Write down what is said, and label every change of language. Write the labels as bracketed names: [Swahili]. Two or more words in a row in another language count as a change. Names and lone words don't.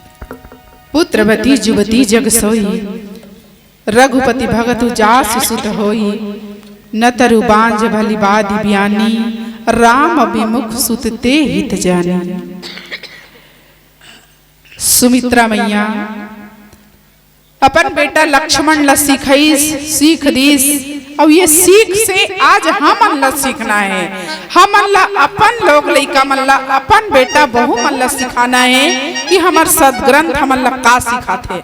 [Awadhi] पुत्रवती जुवती जग सोई, रघुपति भगतु जासु सुत होई। न तरु बांझ भली बादी ब्यानी, राम विमुख सुत ते हित जानी। [Chhattisgarhi] सुमित्रा मैया अपन बेटा लक्ष्मण ला सिखाईस, सीख दीस, और ये सीख से आज हमन ला सीखना है। हमन ला अपन लोग लइका मन ला, अपन बेटा बहू मन ला सिखाना है कि हमार सदग्रंथ हमन ला का सिखाथे।